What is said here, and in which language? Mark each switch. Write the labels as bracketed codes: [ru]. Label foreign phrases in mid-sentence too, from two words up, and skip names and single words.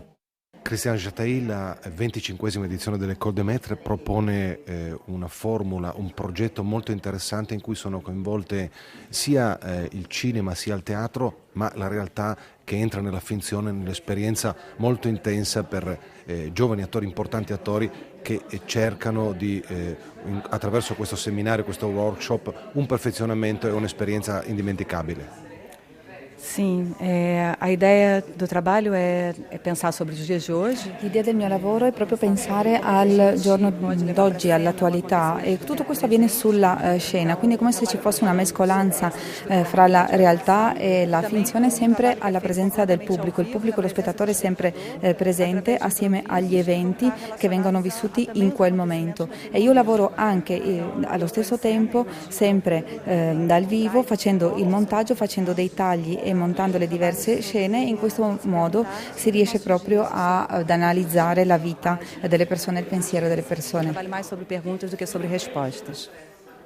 [it] Christian Jataï, la 25esima edizione delle École des Maîtres, propone una formula, un progetto molto interessante in cui sono coinvolte sia il cinema sia il teatro, ma la realtà che entra nella finzione, nell'esperienza molto intensa per giovani attori, importanti attori che cercano di, attraverso questo seminario, questo workshop, un perfezionamento e un'esperienza indimenticabile. [pt] Sim, a ideia do trabalho [it] è pensare [pt] sobre os dias de hoje. [it] L'idea del mio lavoro è proprio pensare al giorno d'oggi, all'attualità, e tutto questo avviene sulla scena, quindi è come se ci fosse una mescolanza fra la realtà e la finzione, sempre alla presenza del pubblico. Il pubblico, lo spettatore è sempre presente assieme agli eventi che vengono vissuti in quel momento, e io lavoro anche allo stesso tempo sempre dal vivo, facendo il montaggio, facendo dei tagli e montando le diverse scene. In questo modo si riesce proprio ad analizzare la vita delle persone, il pensiero delle persone. [pt] Vale mais sobre perguntas do que sobre respostas.